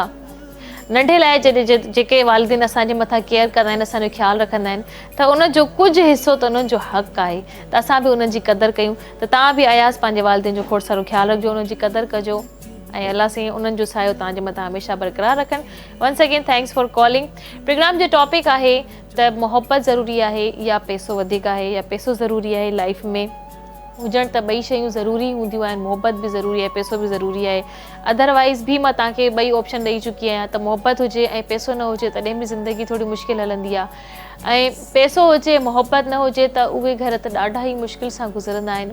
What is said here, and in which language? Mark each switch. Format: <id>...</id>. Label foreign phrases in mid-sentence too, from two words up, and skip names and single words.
<sd>नंढे लाइ जॾहिं जेके वालदेन असांजे मथां केयर कंदा आहिनि, असांजो ख़्यालु रखंदा आहिनि, त उनजो कुझु हिसो त उन्हनि जो हक़ु आहे त असां बि उन्हनि जी क़दुरु कयूं। त तव्हां बि अयाज़ पंहिंजे वालदेन जो खोड़ सारो ख़्यालु रखिजो, उन्हनि जी क़दुरु कजो ऐं अल्लाह से उन्हनि जो सायो तव्हांजे मथां हमेशह बरक़रार रखनि।</sd> <en>Once again thanks for calling.</en> <sd>प्रोग्राम जो टॉपिक आहे त मोहब्बत ज़रूरी आहे या पैसो वधीक आहे, या पैसो ज़रूरी आहे लाइफ में। हुजण त ॿई शयूं ज़रूरी हूंदियूं आहिनि, मोहब्बत बि ज़रूरी आहे, पैसो बि ज़रूरी आहे। अदरवाइज़ बि मां तव्हांखे ॿई ऑप्शन ॾेई चुकी आहियां त मोहब्बत हुजे ऐं पैसो न हुजे तॾहिं बि ज़िंदगी थोरी मुश्किल हलंदी आहे, ऐं पैसो हुजे मोहब्बत न हुजे त उहे घर त ॾाढा ई मुश्किल सां गुज़रंदा आहिनि।</sd>